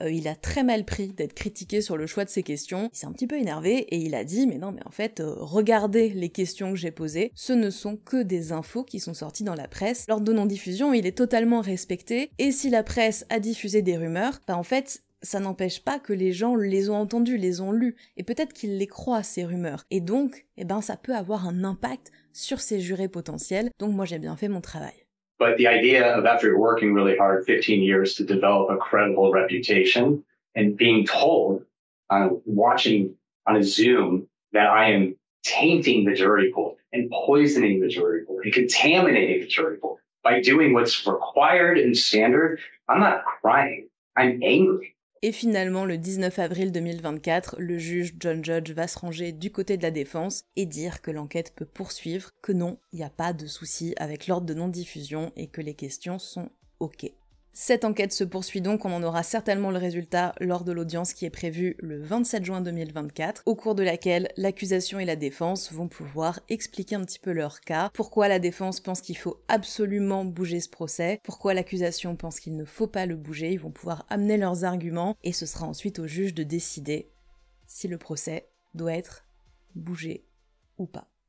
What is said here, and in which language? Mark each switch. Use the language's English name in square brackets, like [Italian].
[French] Il a très mal pris d'être critiqué sur le choix de ces questions, il s'est un petit peu énervé et il a dit mais non mais en fait regardez les questions que j'ai posées, ce ne sont que des infos qui sont sorties dans la presse, l'ordre de non-diffusion il est totalement respecté, et si la presse a diffusé des rumeurs, en fait ça n'empêche pas que les gens les ont entendues, les ont lues, et peut-être qu'ils les croient, ces rumeurs. Et donc, ça peut avoir un impact sur ces jurés potentiels, donc moi j'ai bien fait mon travail. [English] But the idea of after working really hard 15 years to develop a credible reputation and being told, watching on a Zoom, that I am tainting the jury pool and poisoning the jury pool and contaminating the jury pool by doing what's required and standard, I'm not crying, I'm angry. [French] Et finalement, le 19 avril 2024, le juge John Judge va se ranger du côté de la défense et dire que l'enquête peut poursuivre, que non, il n'y a pas de souci avec l'ordre de non-diffusion et que les questions sont OK. Cette enquête se poursuit donc, on en aura certainement le résultat lors de l'audience qui est prévue le 27 juin 2024, au cours de laquelle l'accusation et la défense vont pouvoir expliquer un petit peu leur cas, pourquoi la défense pense qu'il faut absolument bouger ce procès, pourquoi l'accusation pense qu'il ne faut pas le bouger, ils vont pouvoir amener leurs arguments, et ce sera ensuite au juge de décider si le procès doit être bougé ou pas.